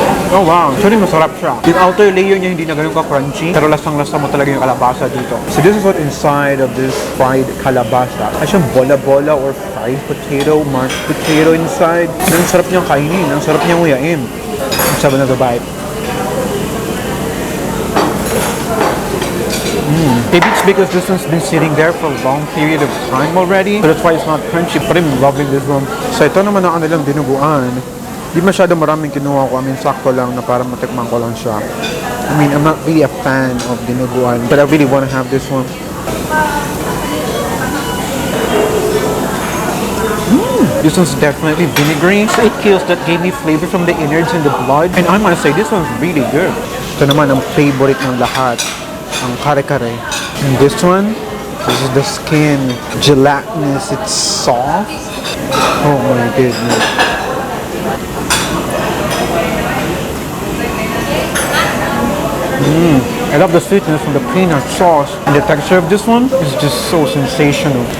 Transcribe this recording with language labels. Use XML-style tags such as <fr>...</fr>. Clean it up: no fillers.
<tl>Oh wow, actually masarap siya. Yung outer layer niya hindi na ganun ka-crunchy, pero lasang-lasa mo talaga yung kalabasa dito.</tl> <en>So this is what inside of this fried kalabasa.</en> <tl>Ay siyang bola-bola</tl> <en>or fried potato, mashed potato inside.</en> <tl>Ang sarap niyang kainin, ang sarap niyang uyain.</tl> <en>Let's have another bite. Maybe it's because this one's been sitting there for a long period of time already, so that's why it's not crunchy, but I'm loving this one.</en> <tl>So ito naman ang kanilang dinuguan. Di masyado maraming kinuha ko.</tl> <en>I mean,</en> <tl>sakto lang na para matikman ko lang siya.</tl> <en>I mean, I'm not really a fan of dinuguan, but I really want to have this one. This one's definitely vinegary. So it kills that gamey flavor from the innards and the blood. And I must say, this one's really good.</en> <tl>Ito naman ang favorite ng lahat, ang kare-kare.</tl> <en>And this one, this is the skin. Gelatinous, it's soft. Oh my goodness. I love the sweetness from the peanut sauce. And the texture of this one is just so sensational.</en>